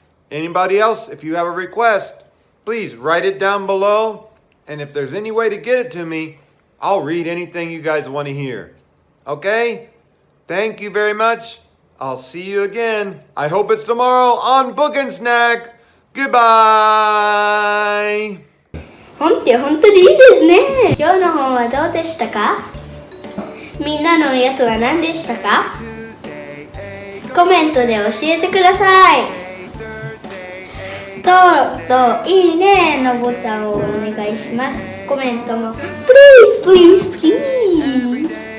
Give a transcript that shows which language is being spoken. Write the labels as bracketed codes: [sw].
[en] Anybody else, if you have a request, please write it down below. And if there's any way to get it to me, I'll read anything you guys want to hear. Okay? Thank you very much. I'll see you again. I hope it's tomorrow on Book and Snack. Goodbye. [ja] 本って本当にいいですね。今日の本はどうでしたか？みんなのやつは何でしたか？コメントで教えてください。登録といいねのボタンをお願いします。コメントも [en] Please, please, please.